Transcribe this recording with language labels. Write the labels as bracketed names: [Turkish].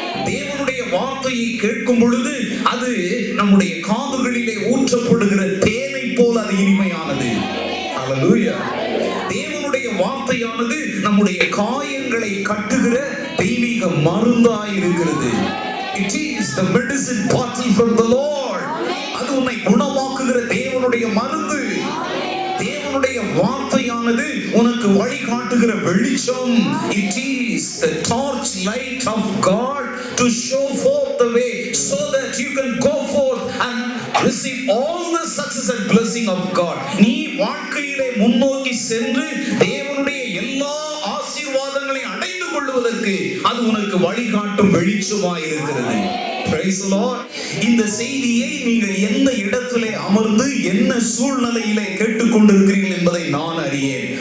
[Tamil] தேவனுடைய வார்த்தையை கேட்கும் பொழுது அது நம்முடைய காதுகளிலே ஊற்றப்படுகிற தேனை போல அது இனிமையானது. ஹல்லேலூயா. தேவனுடைய வார்த்தையானது நம்முடைய காயங்களை கட்டுகிற தெய்வீக மருந்தாய் இருக்கிறது. [English] It is the medicine bottle from the Lord. [Tamil] அது உன்னை குணமாக்குகிற தேவனுடைய மருந்து. தேவனுடைய வார்த்தையானது உனக்கு வழிகாட்டுகிற வெளிச்சம். [English] It is the torch light of God to show forth the way so that you can go forth and receive all the success and blessing of God. [Tamil] நீ வாழ்க்கையிலே முன்னோக்கி சென்று தேவனுடைய எல்லா ஆசீர்வாதங்களையும் அடைந்து கொள்வதற்கு அது உனக்கு வழிகாட்டும் வெளிச்சமாய் இருக்கிறது. [English] Praise the Lord. [Tamil] இந்த செய்தியை நீங்கள் எந்த இடத்திலே அமர்ந்து என்ன சூழ்நிலையிலே கேட்டுக்கொண்டிருக்கிறீர்கள் என்பதை நான் அறியேன்.